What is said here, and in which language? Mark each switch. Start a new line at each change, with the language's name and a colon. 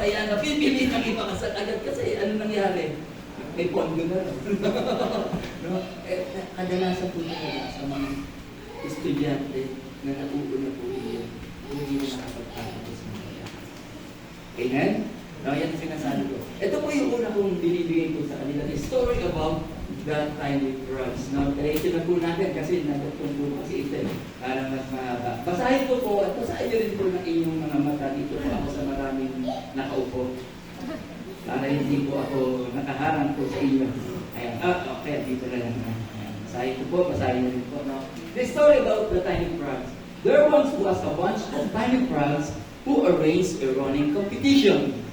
Filipino: Kaya napipili kang ipakasal agad kasi ano nangyari? May pondo na. No? Kadalasan po talaga sa mga estudyante na nauuna po yun, hindi na nakapagpapagos ng kaya. Amen? No, yan ang sinasabi ko. Ito po yung una kong binibigay ko sa kanila.
English: The story about the tiny frogs.
Filipino: No, diretso na po natin kasi nagtatong po kasi ito para mas mahaba. Basahin ko po at basahin nyo rin po ng inyong mga mata. Dito po ako sa maraming nakaupo. Para hindi po ako nakaharang po sa inyo. Ayan. Okay. Dito na lang. Basahin ko po. Basahin nyo rin po. No?
English: The story about the tiny frogs. There once was a bunch of tiny frogs who arranged a running competition.